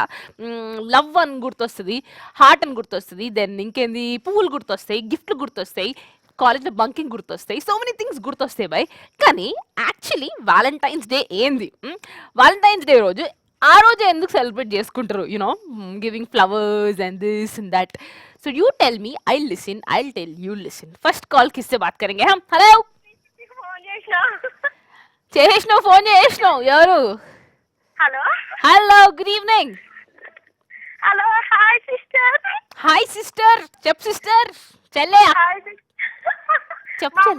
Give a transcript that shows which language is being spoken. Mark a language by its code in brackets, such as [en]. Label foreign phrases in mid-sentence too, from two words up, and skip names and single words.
[te] లవ్ అని గుర్తొస్తుంది, హార్ట్ అని గుర్తొస్తుంది, దెన్ ఇంకేంది పువ్వులు గుర్తొస్తాయి, గిఫ్ట్లు గుర్తొస్తాయి, కాలేజ్లో బంకింగ్ గుర్తొస్తాయి, [en] so many things [te] గుర్తొస్తాయి బై. కానీ యాక్చువల్లీ వాలంటైన్స్ డే ఏంది, వాలంటైన్స్ డే రోజు ఆ రోజు ఎందుకు సెలబ్రేట్ చేసుకుంటారు, [en] you know giving flowers and this and that. so you tell me, I listen, I tell you listen. first call [hi] किस्ते बात करेंगे हम. [te] హలో చేసినావు, ఫోన్ చేసినావు, ఎవరు? హలో [en] hello, good evening. hello, hi sister. hi sister, [te] చెప్ సిస్టర్. చెల్లె హాయ్ చెప్పు చెల్లె.